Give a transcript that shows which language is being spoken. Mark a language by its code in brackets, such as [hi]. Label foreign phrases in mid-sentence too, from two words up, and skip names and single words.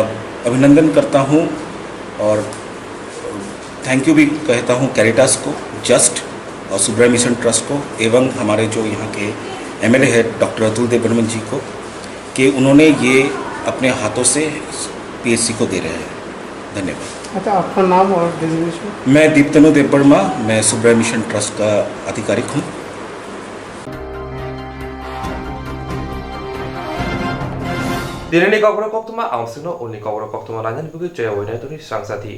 [hi] मैं अभिनंदन करता हूँ और [en] thank you [hi] भी कहता हूँ कैरिटास को, जस्ट और सुब्रह मिशन ट्रस्ट को एवं हमारे जो यहाँ के एमएलए है डॉक्टर अतुल देवबर्मन जी को कि उन्होंने ये अपने हाथों से पीएचसी को दे रहे हैं। धन्यवाद। अच्छा, आपका नाम और डेजिग्नेशन? मैं दीप्तनु देवबर्मा, मैं सुब्रह मिशन ट्रस्ट का आधिकारिक हूँ। [trp] Dinini Kokborok Koktuma, Amsino, Uni Kokborok Koktuma, Lanyan Bugu, Jaya Winner to Swrangchati.